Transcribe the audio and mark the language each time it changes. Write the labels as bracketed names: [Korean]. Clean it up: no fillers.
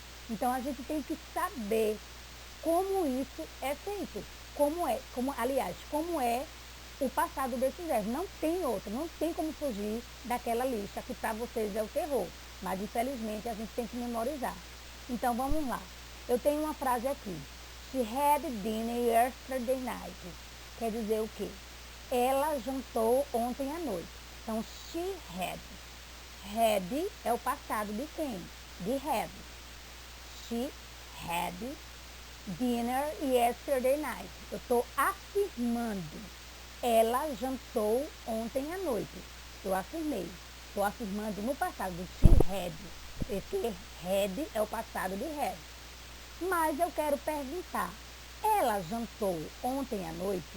[Portuguese] Então a gente tem que saber como isso é feito, como é o passado desses verbos. Não tem outro, não tem como fugir daquela lista que para vocês é o terror, mas infelizmente a gente tem que memorizar. Então vamos lá. Eu tenho uma frase aqui. [English] She had dinner yesterday night. [Portuguese] Quer dizer o quê? Ela jantou ontem à noite. Então, [English] she had. [Portuguese] Had é o passado de quem? De had. [English] She had dinner yesterday night. [Portuguese] Eu estou afirmando. Ela jantou ontem à noite. Eu afirmei. Estou afirmando no passado. [English] She had. [Portuguese] Esse had é o passado de had. Mas eu quero perguntar. Ela jantou ontem à noite?